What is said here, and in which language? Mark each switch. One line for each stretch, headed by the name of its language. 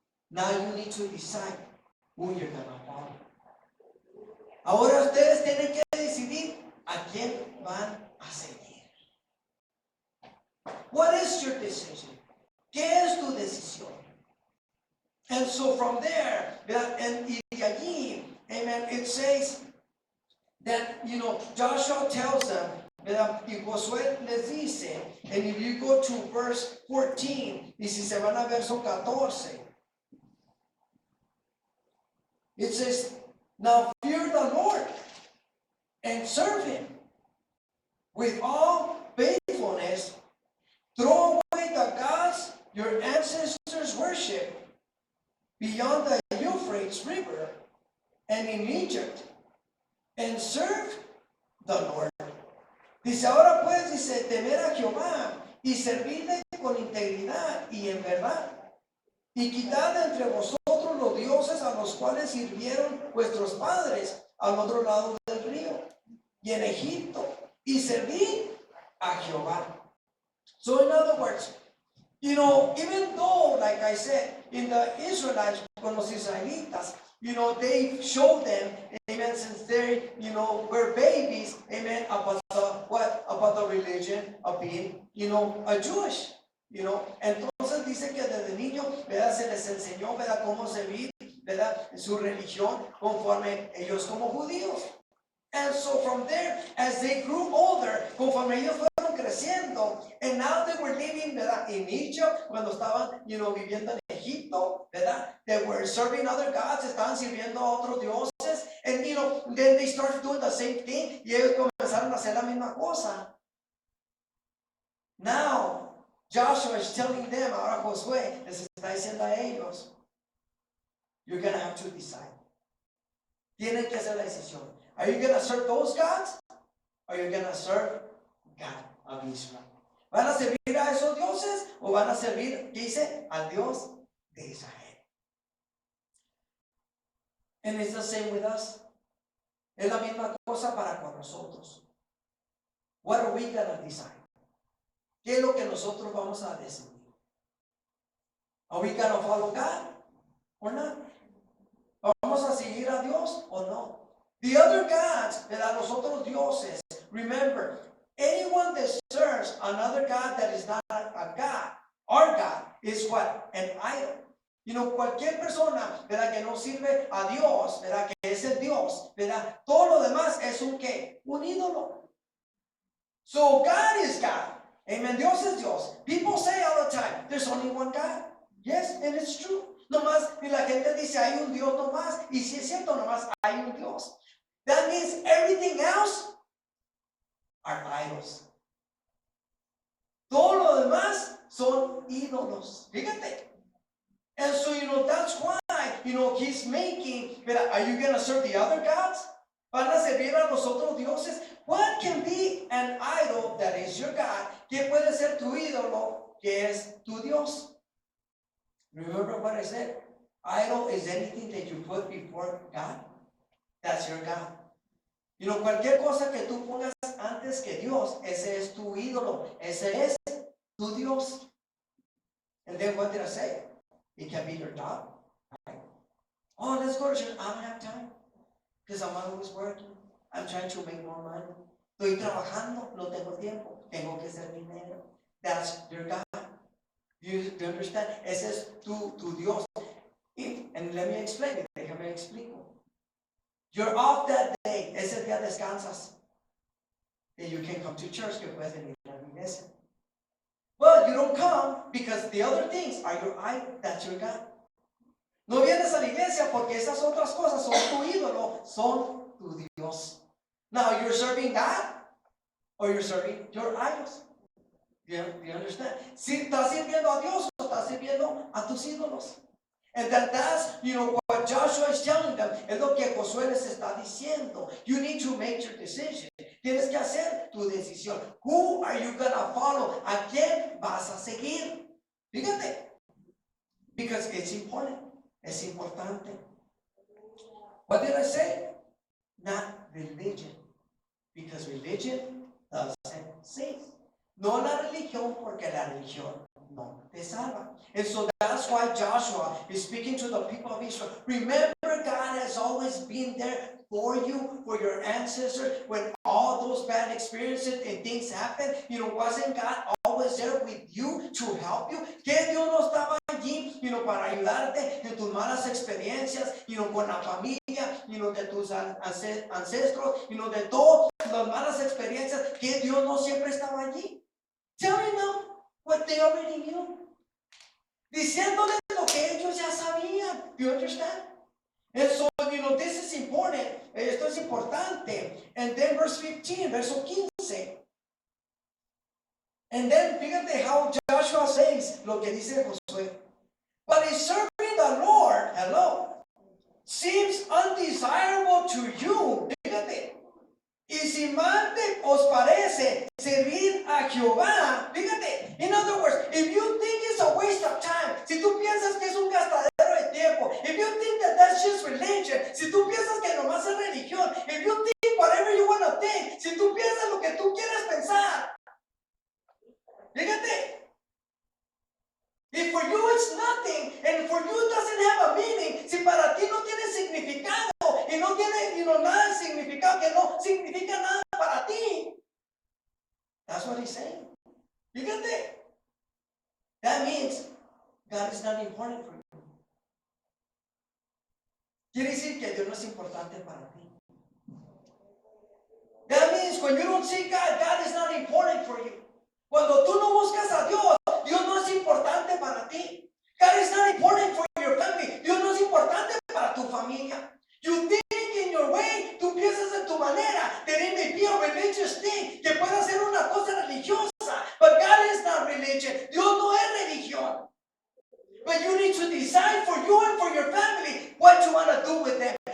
English: Now you need to decide who you're going to follow.
Spanish: Ahora ustedes tienen que decidir a quién van a seguir.
English: What is your decision?
Spanish: ¿Qué es tu decisión?
English: And so from there, and
Spanish: de allí,
English: amen, it says that, Joshua tells them,
Spanish: y Josué les dice,
English: and if you go to verse 14,
Spanish: y si se van a verso 14,
English: it says, now fear the Lord and serve him with all faithfulness. Throw away the gods your ancestors worship beyond the Euphrates River and in Egypt, and serve the Lord.
Spanish: Dice, ahora pues, dice, temer a Jehová y servirle con integridad y en verdad, y quitad entre vosotros los dioses a los cuales sirvieron vuestros padres al otro lado del río y en Egipto, y servid a Jehová.
English: So in other words, even though, like I said, in the Israelites,
Spanish: con los israelitas,
English: they showed them, amen, since they, were babies, amen, about the religion of being, a Jewish,
Spanish: Entonces dice que desde niño, ¿verdad? Se les enseñó, ¿verdad? Cómo servir, ¿verdad? Su religión conforme ellos como judíos.
English: And so from there, as they grew older,
Spanish: conforme ellos fueron creciendo,
English: and now they were living,
Spanish: ¿verdad?
English: In Egypt,
Spanish: cuando estaban, viviendo en Egipto, ¿verdad?
English: They were serving other gods,
Spanish: estaban sirviendo a otros dioses,
English: and then they started doing the same thing,
Spanish: y ellos comenzaron a hacer la misma cosa.
English: Now, Joshua is telling them,
Spanish: ahora Josué les está diciendo a ellos,
English: you're going to have to decide.
Spanish: Tienen que hacer la decisión.
English: Are you going to serve those gods? Or are you going to serve God of Israel?
Spanish: ¿Van a servir a esos dioses? ¿O van a servir, ¿qué dice? Al Dios de Israel.
English: And it's the same with us.
Spanish: Es la misma cosa para con nosotros.
English: What are we going to decide?
Spanish: ¿Qué es lo que nosotros vamos a decidir?
English: Are we going to follow God or not?
Spanish: ¿Vamos a seguir a Dios o no?
English: The other gods,
Spanish: ¿verdad? Los otros dioses.
English: Remember, anyone that serves another God that is not a God, our God, is what? An idol.
Spanish: Cualquier persona, ¿verdad? Que no sirve a Dios, ¿verdad? Que es el Dios, ¿verdad? Todo lo demás es un ¿qué? Un ídolo.
English: So God is God. Amen.
Spanish: Dios es Dios.
English: People say all the time, there's only one God. Yes, and it's true.
Spanish: Nomás, y la gente dice, hay un Dios nomás. Y si es cierto, nomás hay un Dios.
English: That means everything else are idols.
Spanish: Todo lo demás son ídolos. Fíjate.
English: And so, that's why, he's making, are you going to serve the other gods?
Spanish: ¿Van a servir a los otros dioses?
English: What can be an idol that is your God?
Spanish: ¿Qué puede ser tu ídolo que es tu Dios?
English: Remember what I said? Idol is anything that you put before God. That's your God.
Spanish: Cualquier cosa que tú pongas antes que Dios, ese es tu ídolo. Ese es tu Dios.
English: And then what did I say? It can be your job. Right? Oh, let's go to church. I don't have time. Because I'm always working. I'm trying to make more money.
Spanish: Estoy trabajando, no tengo tiempo. Tengo que hacer dinero.
English: That's your God. Do you understand?
Spanish: Ese es tu Dios.
English: And let me explain it.
Spanish: Déjame explico.
English: You're off that day.
Spanish: Ese día descansas.
English: that you can come to church,
Spanish: que puedes venir a la iglesia.
English: But you don't come because the other things are your idol, that's your God.
Spanish: No vienes a la iglesia porque esas otras cosas son tu ídolo, son tu Dios.
English: Now you're serving God or you're serving your idols. Do you understand?
Spanish: Si estás sirviendo a Dios o estás sirviendo a tus ídolos.
English: And that's, what Joshua is telling them.
Spanish: Es lo que Josué les está diciendo.
English: You need to make your decision.
Spanish: Tienes que hacer tu decisión.
English: Who are you going to follow?
Spanish: ¿A quién vas a seguir? Fíjate.
English: Because it's important.
Spanish: Es importante.
English: What did I say? Not religion. Because religion doesn't save.
Spanish: No la religión, porque la religión no te salva.
English: And so that's why Joshua is speaking to the people of Israel. Remember, God has always been there for you, for your ancestors, when all those bad experiences and things happen. Wasn't God always there with you to help you?
Spanish: Que Dios no estaba allí, para ayudarte en tus malas experiencias, con la familia, de tus ancestros, de todas las malas experiencias, que Dios no siempre estaba allí.
English: Telling them what they already knew.
Spanish: Diciéndoles lo que ellos ya sabían.
English: Do you understand? And so, this is important.
Spanish: Esto es importante.
English: And then verse 15,
Spanish: verso 15.
English: And then,
Spanish: fíjate
English: how Joshua says
Spanish: lo que dice Josué.
English: But if serving the Lord, seems undesirable to you,
Spanish: fíjate. Y si mal os parece servir a Jehová, fíjate,
English: in other words, if you think it's a waste of time,
Spanish: si tú piensas que es un gastadero de tiempo,
English: if you think that that's just religion,
Spanish: si tú piensas que nomás es religión,
English: if you think whatever you want to think,
Spanish: si tú piensas lo que tú quieres pensar, fíjate,
English: if for you it's nothing, and for you it doesn't have a meaning,
Spanish: si para ti no tiene significado, y no tiene nada de significado, que no significa nada para ti.
English: That's what he's saying. You get that? That means God is not important for you.
Spanish: Quiere decir que Dios no es importante para ti.
English: That means when you don't see God, God is not important for you.
Spanish: Cuando tú no buscas a Dios, Dios no es importante para ti.
English: God is not important for your family.
Spanish: Dios no es importante para tu familia.
English: You think in your way,
Spanish: tú piensas en tu manera,
English: that it may be a religious thing,
Spanish: que pueda ser una cosa religiosa,
English: but God is not religion.
Spanish: Dios no es religión.
English: But you need to decide for you and for your family what you want to do with them.